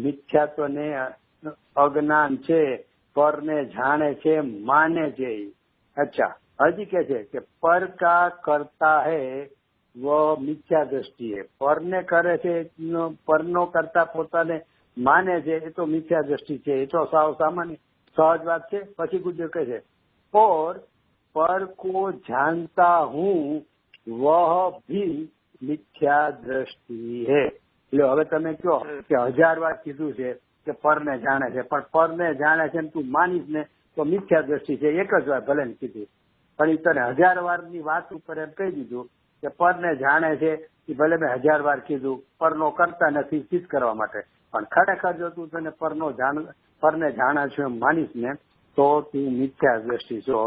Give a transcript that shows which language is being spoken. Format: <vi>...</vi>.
<gu>મિથ્યાત્વ ને અજ્ઞાન છે, પરને જાણે છે, માને છે. અચ્છા, હજી કે છે કે</gu> <hi>પર કા કરતા હૈ વ મિથ્યા દ્રષ્ટિ હૈ,</hi> <gu>પરને કરે છે, પરનો કરતા પોતાને માને છે, એ તો મિથ્યા દ્રષ્ટિ છે, એ તો સાવ સામાન્ય સહજ વાત છે. પછી ગુરુદેવ કહે છે</gu> <hi>और पर को जानता हूँ वह भी मिथ्या दृष्टि है.</hi> <gu>એટલે હવે તમે કહો કે 1000 વાર કીધું છે કે પરને જાણે છે, પણ પરને જાણે છે તું માનીશ ને તો મિથ્યા દ્રષ્ટિ છે. એક જ વાર ભલે ને કીધી, પણ એ તને 1000 વારની વાત ઉપર એમ કહી દીધું કે પરને જાણે છે, એ ભલે મેં 1000 વાર કીધું, પરનો કરતા નથી સિદ્ધ કરવા માટે, પણ ખરેખર જો તું તને પરને જાણા છું એમ માનીશ ને તો તું મિથ્યા દ્રષ્ટિ છો.</gu>